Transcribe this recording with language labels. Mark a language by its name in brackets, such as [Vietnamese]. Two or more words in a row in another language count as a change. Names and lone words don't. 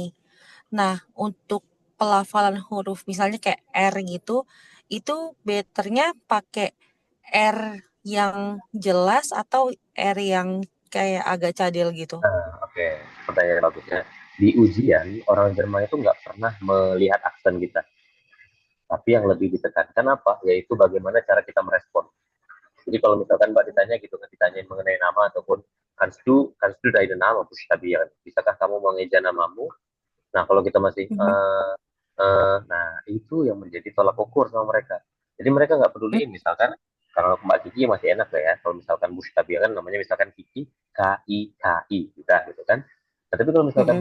[Indonesian] Nah, untuk pelafalan huruf misalnya kayak R gitu, itu betternya pakai R yang jelas atau R yang kayak agak cadel gitu? Oke, pertanyaan bagusnya. Di ujian, orang Jerman itu nggak pernah melihat aksen kita. Tapi yang lebih ditekankan apa? Yaitu bagaimana cara kita merespon. Jadi kalau misalkan Mbak ditanya gitu, kan ditanyain mengenai nama ataupun [German] kannst du deine Name buchstabieren? [Indonesian] Bisakah kamu mengeja namamu? Nah, kalau kita masih Mhm. nah itu yang menjadi tolak ukur sama mereka. Jadi mereka nggak peduliin, misalkan kalau Mbak Kiki masih enak lah ya. Kalau misalkan buchstabieren namanya misalkan Kiki K I udah gitu kan. Nah, tapi kalau misalkan